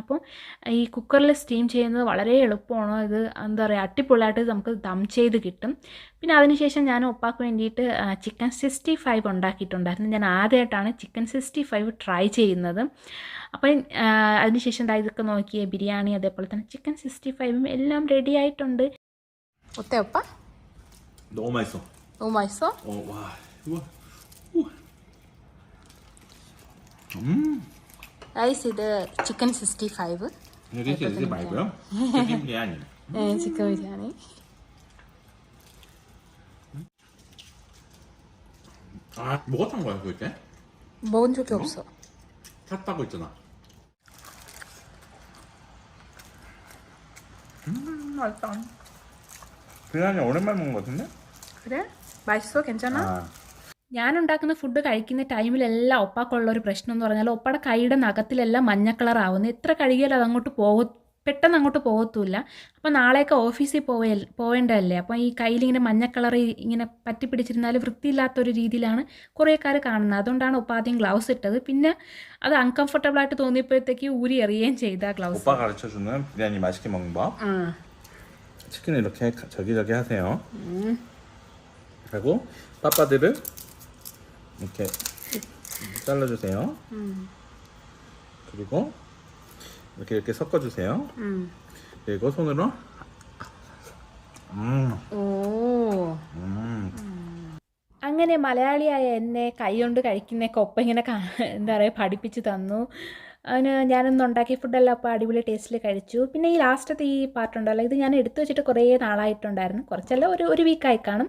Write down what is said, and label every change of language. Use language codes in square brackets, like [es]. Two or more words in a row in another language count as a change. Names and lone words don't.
[ml] അപ്പോൾ ഈ കുക്കറിൽ സ്റ്റീം ചെയ്യുന്നത് വളരെ എളുപ്പമാണ്. ഇത് എന്താ പറയുക, അടിപൊളിയായിട്ട് നമുക്ക് ദം ചെയ്ത് കിട്ടും. പിന്നെ അതിനുശേഷം ഞാൻ ഒപ്പാക്ക് വേണ്ടിയിട്ട് ചിക്കൻ 65 ഉണ്ടാക്കിയിട്ടുണ്ടായിരുന്നു. ഞാൻ ആദ്യമായിട്ടാണ് ചിക്കൻ 65 ട്രൈ ചെയ്യുന്നത്. അപ്പം അതിനുശേഷം ഇതൊക്കെ നോക്കിയേ, ബിരിയാണി അതേപോലെ തന്നെ ചിക്കൻ 65ഉം എല്ലാം റെഡി ആയിട്ടുണ്ട്. [ko] 어때 오빠? 너무 맛있어. 너무 맛있어? 와, 이거. [ml] 라이스 ഇത് ചിക്കൻ 65. [ko] 이게 말고요. 치킨 비리아니. 네, 치킨 비리아니. 아, 먹었던 거야 그때? 먹은 적이 없어. 샀다고 했잖아. 맛있다. 비리아니 오랜만에 먹은 거 같은데? 그래? 맛있어? 괜찮아? [ml] ഞാനുണ്ടാക്കുന്ന ഫുഡ് കഴിക്കുന്ന ടൈമിലെല്ലാം ഒപ്പാക്കുള്ളൊരു പ്രശ്നം എന്ന് പറഞ്ഞാൽ ഒപ്പയുടെ കൈയുടെ നഖത്തിലെല്ലാം മഞ്ഞ കളറാവുന്നു. എത്ര കഴുകിയാലും അതങ്ങോട്ട് പെട്ടെന്ന് അങ്ങോട്ട് പോകത്തുമില്ല. അപ്പോൾ നാളെയൊക്കെ ഓഫീസിൽ പോവേണ്ടതല്ലേ. അപ്പോൾ ഈ കയ്യിലിങ്ങനെ മഞ്ഞ കളർ ഇങ്ങനെ പറ്റിപ്പിടിച്ചിരുന്നാൽ വൃത്തിയില്ലാത്തൊരു രീതിയിലാണ് കുറേക്കാർ കാണുന്നത്. അതുകൊണ്ടാണ് ഒപ്പ ആദ്യം ഗ്ലൗസ് ഇട്ടത്. പിന്നെ അത് അൺകംഫർട്ടബിളായിട്ട് തോന്നിയപ്പോഴത്തേക്ക് ഊരി എറിയുകയും ചെയ്ത ഗ്ലൗസ്. [ko] 오빠 가르쳐주는 비리아니 맛있게 먹는 법. 치킨을 이렇게 저기저기 하세요. 그리고 빠빠들을 이렇게 잘라주세요. 그리고 이렇게 섞어주세요. 그리고 손으로 오. [ml] അങ്ങനെ മലയാളിയായ എന്നെ കൈകൊണ്ട് കഴിക്കുന്നതൊക്കെ ഒപ്പം ഇങ്ങനെ എന്താ പറയുക പഠിപ്പിച്ച് തന്നു. ഞാനൊന്ന് ഉണ്ടാക്കിയ ഫുഡെല്ലാം അപ്പോൾ അടിപൊളി ടേസ്റ്റിൽ കഴിച്ചു. പിന്നെ ഈ ലാസ്റ്റത്തെ ഈ പാർട്ടുണ്ടല്ലോ, ഇത് ഞാൻ എടുത്തു വെച്ചിട്ട് കുറേ നാളായിട്ടുണ്ടായിരുന്നു. കുറച്ചല്ല, ഒരു വീക്കായി കാണും.